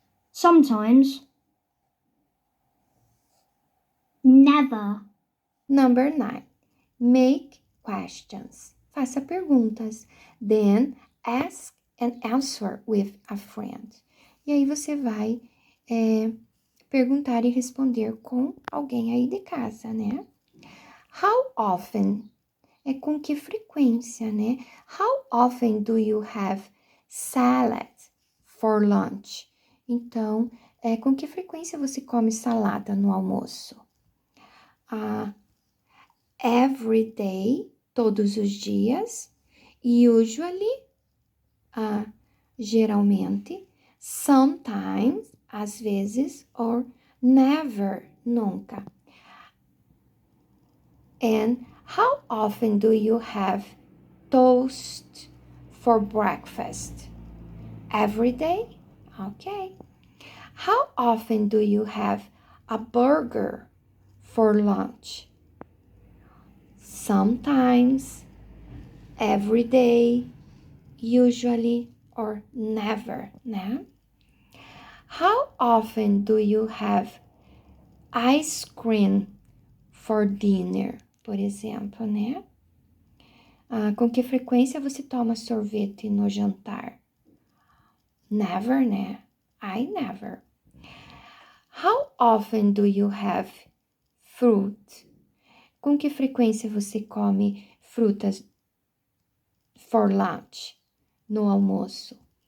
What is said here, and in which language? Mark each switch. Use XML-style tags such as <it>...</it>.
<en>Sometimes. Never. Number 9. Make questions.</en> <pt>Faça perguntas.</pt> <en>Then ask and answer with a friend.</en> <pt>E aí você vai perguntar e responder com alguém aí de casa, né?</pt> <en>How often?</en> <pt>É com que frequência, né?</pt> <en>How often do you have salad for lunch?</en> <pt>Então, com que frequência você come salada no almoço? Every day, todos os dias. Usually, geralmente. Sometimes, às vezes. Or never, nunca.</pt> <en>And how often do you have toast for breakfast? Every day? Okay. How often do you have a burger for lunch? Sometimes, every day, usually, or never, né? How often do you have ice cream for dinner,</en> <pt>por exemplo,</pt> <en>né?</en> <pt>Com que frequência você toma sorvete no jantar?</pt> <en>Never, né? I never. How often do you have fruit?</en> <pt>Com que frequência você come frutas</pt> <en>for lunch,</en> <pt>no almoço?</pt>